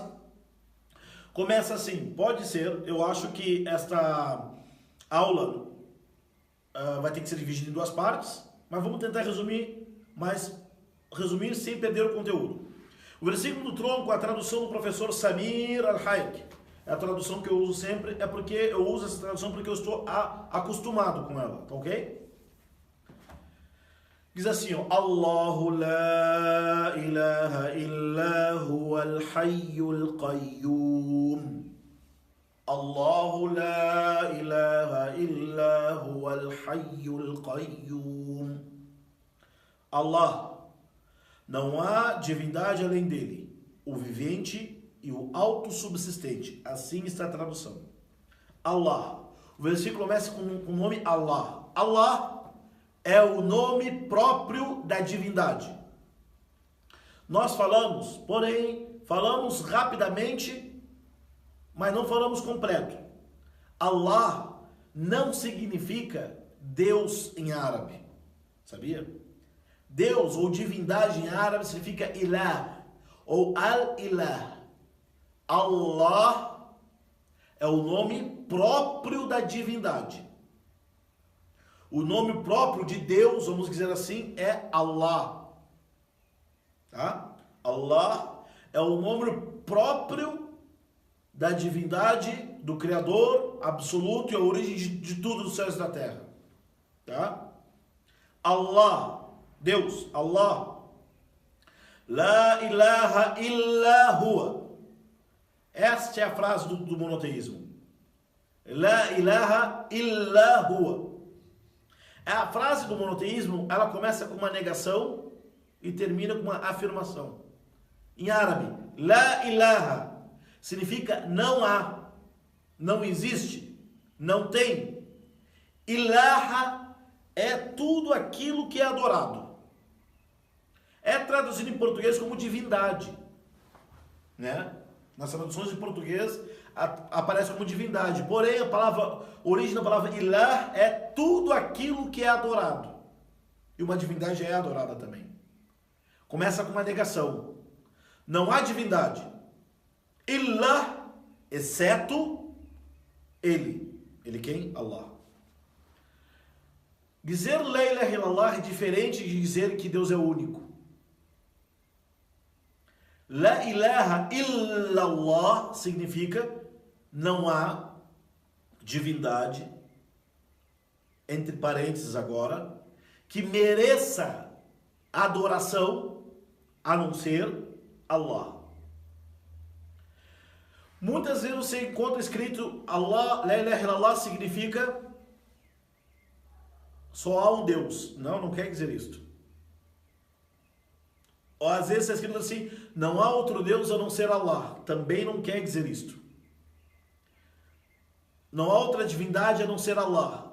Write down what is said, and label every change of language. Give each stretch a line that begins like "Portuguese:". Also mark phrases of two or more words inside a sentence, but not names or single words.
Portuguese: Começa assim, pode ser, eu acho que esta aula vai ter que ser dividida em duas partes, mas vamos tentar resumir sem perder o conteúdo. O versículo do trono, com a tradução do professor Samir Al-Hayek, é a tradução que eu uso sempre, porque eu uso essa tradução porque eu estou acostumado com ela, tá ok? Diz assim,
Arabic: اللهُ لا إلهَ إلا هو الحيُّ القيوم. اللهُ لا إلهَ إلا هو الحيُّ القيوم.
Portuguese: Allah, não há divindade além dele, o vivente e o autossubsistente. Assim está a tradução. Allah. O versículo começa com o nome Allah. Allah é o nome próprio da divindade. Nós falamos rapidamente, mas não falamos completo. Allah não significa Deus em árabe? Sabia? Deus ou divindade em árabe significa ilah ou al-ilah. Allah é o nome próprio da divindade. O nome próprio de Deus, vamos dizer assim, é Allah. Tá? Allah é o nome próprio da divindade, do Criador absoluto e a origem de tudo dos céus e da terra. Tá? Allah, Deus, Allah.
Arabic: لا إله إلا هو.
Portuguese: Esta é a frase do monoteísmo.
Arabic: لا إله إلا هو.
Portuguese: A frase do monoteísmo, ela começa com uma negação e termina com uma afirmação. Em árabe,
Arabic: لا إله
Portuguese: significa não há, não existe, não tem. Ilaha é tudo aquilo que é adorado. É traduzido em português como divindade, né? Nas traduções em português aparece como divindade. Porém, a origem da palavra ilah é tudo aquilo que é adorado. E uma divindade é adorada também. Começa com uma negação. Não há divindade. Ilah, exceto ele. Ele quem? Allah. Dizer
Arabic: لا إله إلا الله
Portuguese: é diferente de dizer que Deus é o único.
Arabic: لا إله إلا الله
Portuguese: significa não há divindade, entre parênteses agora, que mereça adoração a não ser Allah. Muitas vezes você encontra escrito Allah,
Arabic: لا إله إلا الله
Portuguese: significa só há um Deus. Não quer dizer isto. Ou às vezes está escrito assim, não há outro Deus a não ser Allah. Também não quer dizer isto. Não há outra divindade a não ser Allah.